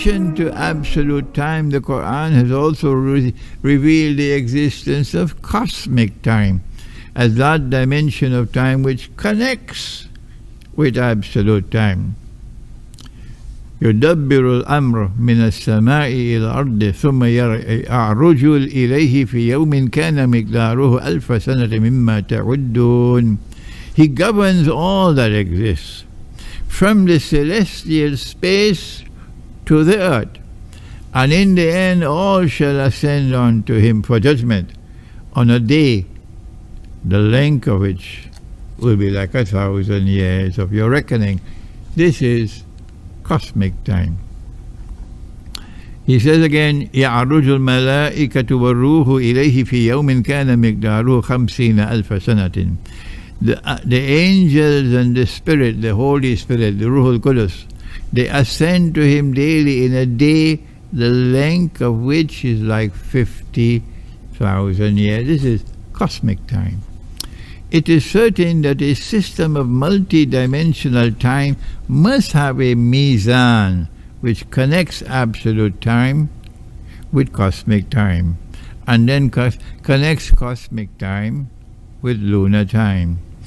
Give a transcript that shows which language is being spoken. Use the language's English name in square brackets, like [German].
[English] addition to absolute time, the Qur'an has also revealed the existence of cosmic time as that dimension of time which connects with absolute time. [Arabic] يدبر الأمر من السماء إلى الأرض ثم يعرج إليه في يوم كان مقداره ألف سنة مما تعدون. [English] He governs all that exists, from the celestial space to the earth, and in the end all shall ascend unto him for judgment on a day, the length of which will be like 1,000 years of your reckoning. This is cosmic time. He says again, [Arabic] يعرج الملائكة والروح إليه في يوم كان مقداره 50,000 سنة. [English] The angels and the Spirit, the Holy Spirit, the Ruhul Qudus, they ascend to him daily in a day, the length of which is like 50,000 years. This is cosmic time. It is certain that a system of multi-dimensional time must have a mizan which connects absolute time with cosmic time, and then connects cosmic time with lunar time.